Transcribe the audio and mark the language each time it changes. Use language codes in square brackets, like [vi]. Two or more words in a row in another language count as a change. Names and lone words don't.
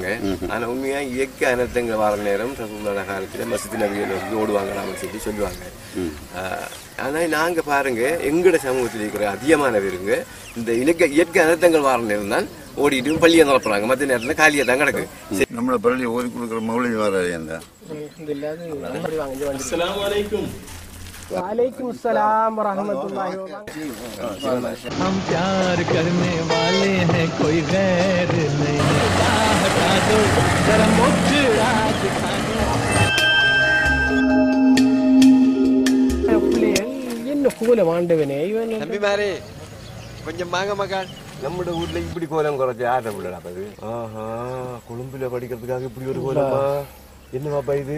[ta] ஆனா உண்மையா இயற்கை அனர்த்தங்கள் வர நேரம் சமூக காலத்துல மஸ்ஜித் நபியை நோக்கி ஓடுவாங்கன்னு சொல்லி சொல்லுவாங்க. ஆனா நாங்க பாருங்க, எங்கட சமூகத்தில் இருக்கிற அதிகமான பேருங்க இந்த இயற்கை அனர்த்தங்கள் வர நேரம் தான் ஓடிட்டு பள்ளியை நிரப்புறாங்க. மற்ற நேரத்துல காலியா தான் கிடக்கு. நம்மள பள்ளி ஓதி கொடுக்குற மௌலவி வராது. [ar] السلام عليكم. وعليكم السلام رحمة الله وبركاته. [hi] हम प्यार करने वाले हैं, कोई गैर नहीं। हटा दो जरा मुझरा दिखा दो। [ta] என்ன கோலம் ஆண்டவனே இவன். தம்பிமாரே கொஞ்சம் வாங்க மகான். நம்ம ஊர்ல இப்படி கோலம் குறைச்சி ஆட்ட விடலாம். ஆஹா, கொழும்புல படிக்கிறதுக்காக இப்படி ஒரு கோலமா? என்னவாப்பா இது?